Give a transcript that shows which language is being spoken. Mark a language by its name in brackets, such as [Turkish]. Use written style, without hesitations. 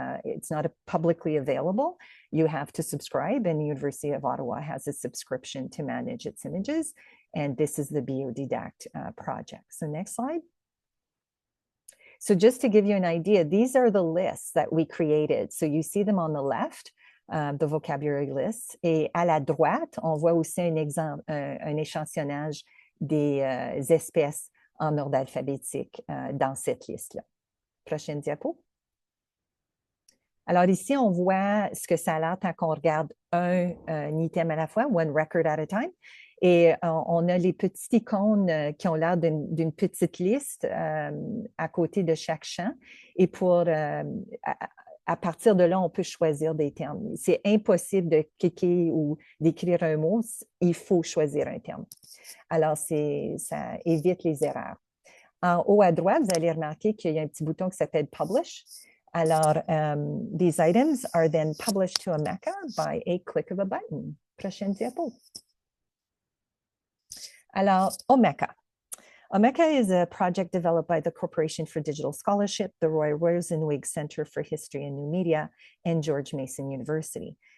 [English] It's not publicly available. You have to subscribe, and the University of Ottawa has a subscription to manage its images. And this is the BIODIDAC project. So next slide. So just to give you an idea, these are the lists that we created. So you see them on the left. The vocabulary lists. [French] Et à la droite, on voit aussi un exemple, un échantillonnage des espèces en ordre alphabétique dans cette liste-là. Prochaine diapo. Alors ici, on voit ce que ça a l'air quand on regarde un item à la fois, [English] one record at a time. [French] Et on a les petites icônes qui ont l'air d'une petite liste à côté de chaque champ. Et pour à partir de là, on peut choisir des termes. C'est impossible de cliquer ou d'écrire un mot, il faut choisir un terme. Alors, ça évite les erreurs. En haut à droite, vous allez remarquer qu'il y a un petit bouton qui s'appelle Publish. [English] Alors, these items are then published to Omeka by a click of a button. [French] Prochaine diapo. [English] Alors, Omeka. Omeka is a project developed by the Corporation for Digital Scholarship, the Roy Rosenzweig Center for History and New Media, and George Mason University.